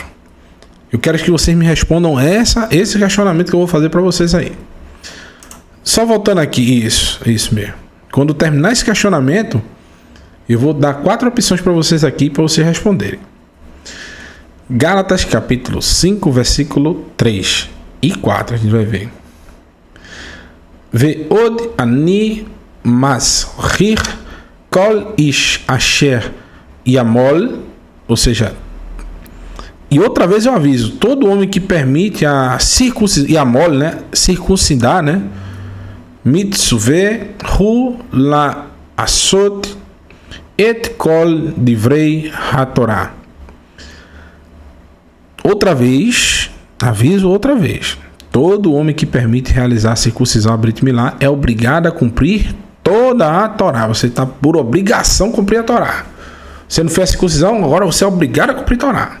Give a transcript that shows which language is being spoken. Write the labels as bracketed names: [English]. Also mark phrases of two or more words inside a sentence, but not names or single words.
[Portuguese] Eu quero que vocês me respondam esse questionamento que eu vou fazer para vocês aí. Só voltando aqui, isso mesmo. Quando terminar esse questionamento, eu vou dar 4 opções para vocês aqui para vocês responderem. Gálatas capítulo 5, versículo 3 e 4, a gente vai ver. [Hebrew] ועוד אני מסהיר כל איש אשר ימול, [Portuguese] ou seja, e outra vez eu aviso, todo homem que permite a circuncidar, yamol, né, circuncidar, né, [Hebrew] מחויב הוא לעשות את כל דברי התורה. [Portuguese] Outra vez, aviso outra vez, todo homem que permite realizar a circuncisão a Brit Milá é obrigado a cumprir toda a Torá. Você está por obrigação cumprir a Torá. Você não fez a circuncisão, agora você é obrigado a cumprir a Torá.